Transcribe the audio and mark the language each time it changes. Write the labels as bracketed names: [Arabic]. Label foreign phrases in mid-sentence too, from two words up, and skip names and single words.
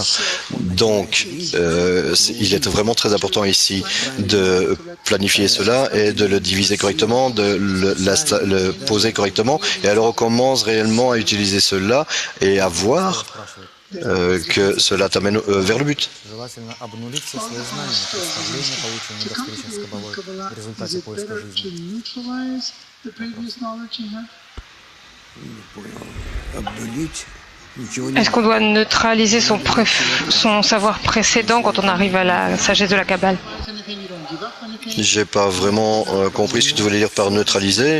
[French] Donc, il est vraiment très important ici de planifier cela et de le diviser correctement, de le poser correctement. Et alors on commence réellement à utiliser cela et à voir que cela t'amène vers le but. [Russian] Желательно обнулить все свои знания, представления, полученные до встречи с Кабалой в результате поиска жизни. [French] Est-ce qu'on doit neutraliser son savoir précédent quand on arrive à la sagesse de la Kabbale? J'ai pas vraiment compris ce que tu voulais dire par neutraliser.